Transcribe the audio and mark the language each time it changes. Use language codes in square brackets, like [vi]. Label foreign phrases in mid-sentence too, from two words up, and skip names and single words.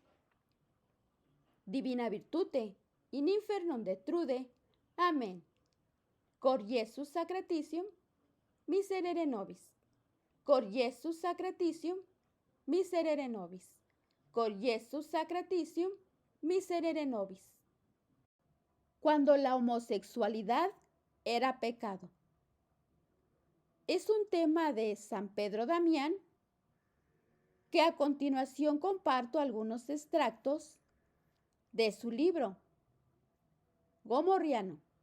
[la] Divina virtute, in infernum detrude. Amén. Cor Iesus sacratitium, miserere nobis. Cor Iesus sacratitium, miserere nobis. Cor Iesus sacratitium, miserere nobis. [es] Cuando la homosexualidad era pecado. Es un tema de San Pedro Damián que a continuación comparto algunos extractos de su libro Gomorriano.